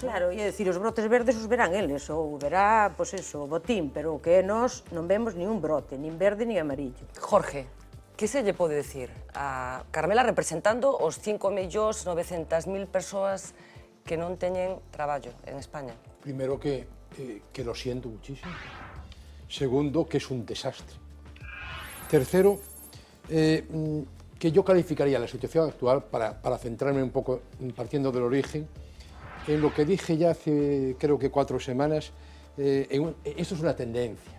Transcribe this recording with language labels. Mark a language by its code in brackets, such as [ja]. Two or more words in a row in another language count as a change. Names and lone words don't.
[gl] Claro, e é dicir, os brotes verdes os verán eles, ou verá, pois eso, o botín, pero o que nós non vemos ni un brote, nin verde [es] ni amarillo. [gl] Jorge, que se lle pode decir a Carmela representando os 5.900.000 persoas que non teñen traballo en España? [es] Primero que lo siento muchísimo. Segundo, que es un desastre. Tercero, que yo calificaría la situación actual, para centrarme un poco, partiendo del origen, en lo que dije ya hace, creo que 4 semanas, esto es una tendencia.